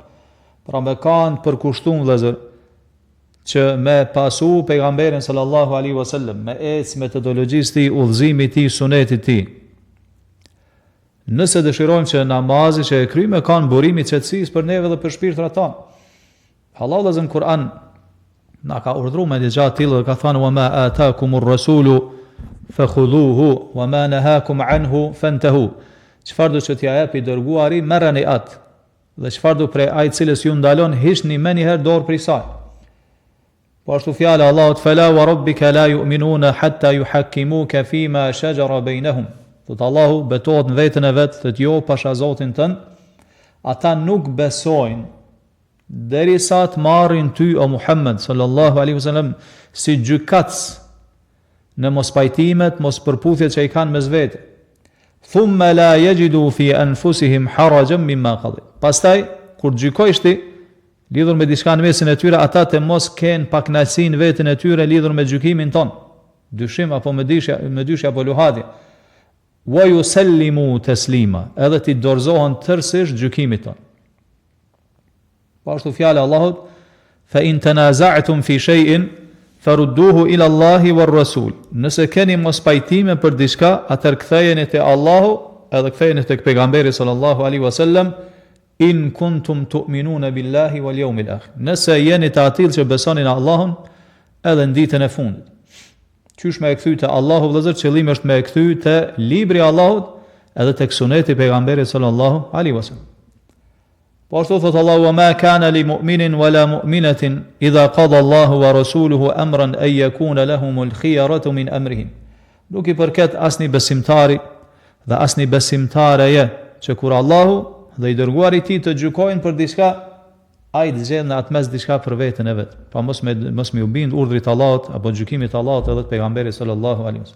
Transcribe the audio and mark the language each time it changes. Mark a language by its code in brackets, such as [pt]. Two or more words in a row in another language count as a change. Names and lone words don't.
[sq] Pra me kanë përkushtuar vëllezër që me pasu pejgamberin [ar] صلى الله عليه وسلم, [sq] me ecë metodologjisë tij, udhëzimit tij, sunetit tij. Nëse dëshirojmë që namazi që e kryjmë kanë burimin e qetësisë për neve dhe për shpirtrat tanë. Allah dhe zënë Kur'an na ka urdhru me një gjatë tillë dhe ka thënë [ar] وما آتاكم الرسول فخذوه وما نهاكم عنه فانتهوا. [sq] Çfarë do të t'ja japi dërguari, merreni atë, dhe çfarë do prej ai cilës ju ndalon, hiqni më një herë dorë prej saj. Po ashtu fjala e Allahut [ar] فلا وربك لا يؤمنون حتى يحكموك فيما شجر بينهم. [sq] Thot Allahu betohet në veten e vet, thot jo pasha Zotin tën, ata nuk besojnë derisa të marrin ty o Muhammed [ar] صلى الله عليه وسلم [sq] si gjykatës në mos pajtimet, mos përputhjet që i kanë mes vete. [ar] ثم لا يجدوا في أنفسهم حرجا مما قضي. [sq] Pastaj kur gjykojsh ti lidhur me diçka në mesin e tyre, ata të mos kenë pakënaqësi në veten e tyre lidhur me gjykimin ton, dyshim apo me dyshja apo luhatje. [ar] ويسلموا تسليما, [sq] edhe ti dorëzohen tërësisht gjykimit ton. Po ashtu fjala e Allahut [ar] فإن تنازعتم في شيء فردوه إلى الله والرسول. [sq] Nëse keni mos pajtime për diçka, atëherë kthejeni te Allahu, edhe kthejeni tek pejgamberi [ar] صلى الله عليه وسلم, إن كنتم تؤمنون بالله واليوم الآخر. [sq] Nëse jeni të atill që besoni në Allahun edhe në ditën e fundit. Qysh me e kthy te Allahu vëllazër, qëllimi është me e kthy te libri i Allahut edhe tek suneti i pejgamberit [ar] صلى الله عليه وسلم. [sq] Po ashtu thot Allahu: [ar] "وما كان لمؤمن ولا مؤمنة إذا قضى الله ورسوله أمرا أن يكون لهم الخيرة من أمرهم." [sq] Nuk i përket asnjë besimtari dhe asnjë besimtareje që kur Allahu dhe i dërguari i tij të gjykojnë për diçka, ai të zgjedh në atë mes diçka për veten e vet, pa mos me u bind urdhrit të Allahut apo gjykimit të Allahut edhe të pejgamberit [ar] صلى الله عليه وسلم.